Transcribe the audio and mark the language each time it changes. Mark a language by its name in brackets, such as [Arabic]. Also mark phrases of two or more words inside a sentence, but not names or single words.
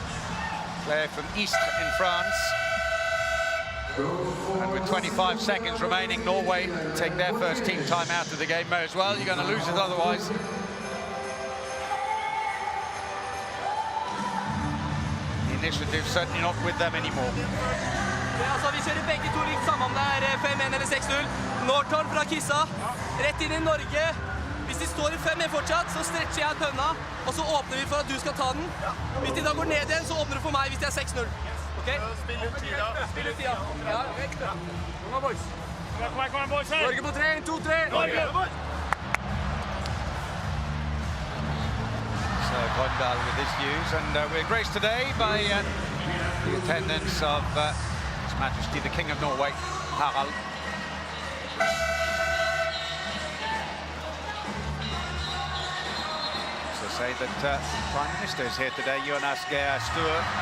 [English] Player from Istres in France. And with 25 seconds remaining, Norway take their first team time out of the game. May as well, you're going to lose it otherwise. Initiative certainly not with them anymore. [Norwegian] Ja, altså, vi kjører begge to likt sammen om det er 5-1 eller 6-0. Norton fra Kissa, rett inn i Norge. Hvis de står i 5-1 fortsatt, så stretcher jeg tønna, og så åpner vi for at du skal ta den. Hvis de da går ned igjen, så åpner du for meg hvis det er 6-0. Ok? Spill ut tida. Spill ut tida. Ja, vekk. [English] Kom on, boys. Kom on, boys. [Norwegian] Norge på 3, 1, 2, 3. Norge! [English] So Grøndal with his views, and we're graced today by the attendance of His Majesty the King of Norway, Harald. So say that Prime Minister is here today, Jonas Gahr Støre.